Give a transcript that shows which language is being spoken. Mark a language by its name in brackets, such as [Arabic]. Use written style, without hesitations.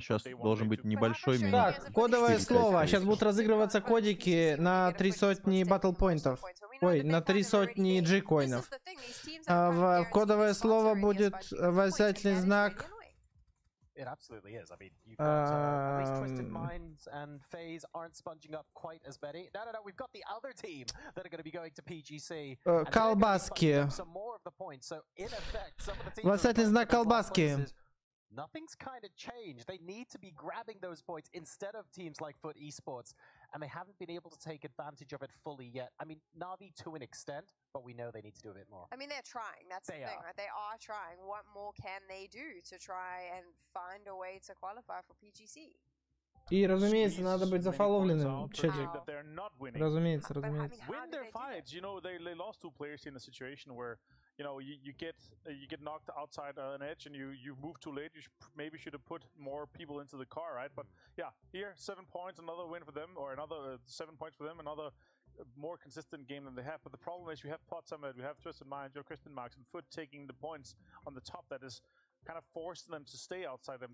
[Russian] Сейчас должен быть небольшой минут. Так, кодовое слово. Сейчас будут разыгрываться кодики на 300 батлпоинтов. Ой, на 300 G-коинов. Кодовое слово будет восклицательный знак. [English] It absolutely is. I mean, you've got at least Twisted Minds and FaZe aren't sponging up quite as many. No, we've got the other team that are going to be going to PGC. [Russian] Колбаски. [English] Some more of the points. So in effect, some of the teams [Russian] Восклицательный знак колбаски. [English] Nothing's kind of changed. They need to be grabbing those points instead of teams like Foot Esports, and they haven't been able to take advantage of it fully yet. I mean, Na'Vi to an extent, but we know they need to do a bit more. I mean, they're trying. That's the thing, right? They are trying. What more can they do to try and find a way to qualify for PGC? [Russian] И, разумеется, надо быть зафоловленным, чатик. Разумеется, разумеется. [English] Win their fights. You know, they lost 2 players in a situation where, you know, you get knocked outside an edge and you move too late. You maybe should have put more people into the car, right? But yeah, here 7 points, another win for them, or another 7 points for them, another more consistent game than they have. But the problem is you have Pod Summit, you have Twisted Minds, you have Christian Marks and Foot taking the points on the top that is kind of forcing them to stay outside them.